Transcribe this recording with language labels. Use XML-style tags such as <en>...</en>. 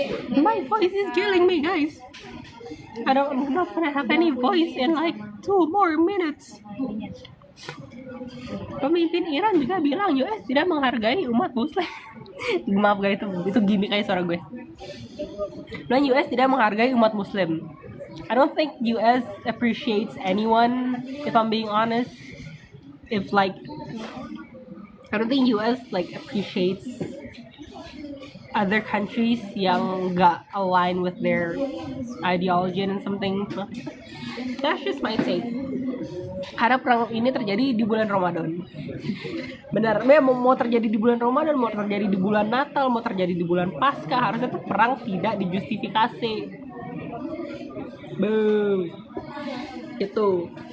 <en>My voice is killing me guys. I'm not gonna have any voice in like 2 more minutes.</en> <id>Pemimpin Iran juga bilang US tidak menghargai umat muslim. Maaf guys, itu gimmick aja suara gue. Dan US tidak menghargai umat muslim.</id> <en>I don't think US appreciates anyone, if I'm being honest. I don't think US appreciates other countries</en> <id>yang gak</id> <en>align with their ideology and something. That's just my take.</en> <id>Karena perang ini terjadi di bulan Ramadan. Benar, mau terjadi di bulan Ramadan, mau terjadi di bulan Natal, mau terjadi di bulan Paskah, harusnya tuh perang tidak dijustifikasi. Boom. Itu.</id>